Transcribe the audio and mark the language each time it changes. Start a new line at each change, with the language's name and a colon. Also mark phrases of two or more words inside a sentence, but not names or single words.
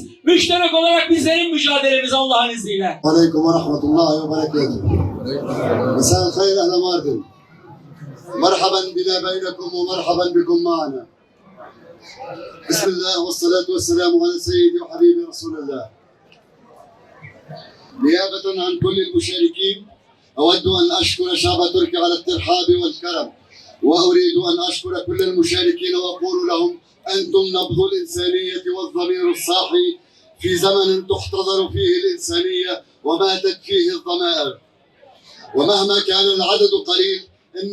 Turkish: Müşterek olarak bizlerin mücadelemiz Allah'ın izniyle.
Arabic: عليكم ورحمة الله وبركاته مساء الخير أهل ماردين. مرحبا بنا بينكم ومرحبا بكم معنا. بسم الله والصلاة والسلام على سيدي وحبيبي رسول الله. نيابة عن كل المشاركين أود أن أشكر شعب تركيا على الترحاب والكرم وأريد أن أشكر كل المشاركين وأقول لهم أنتم نبض الإنسانية والضمير الصاحي في زمن تحتضر فيه الإنسانية وماتت فيه الضمائر ومهما كان العدد قليل إن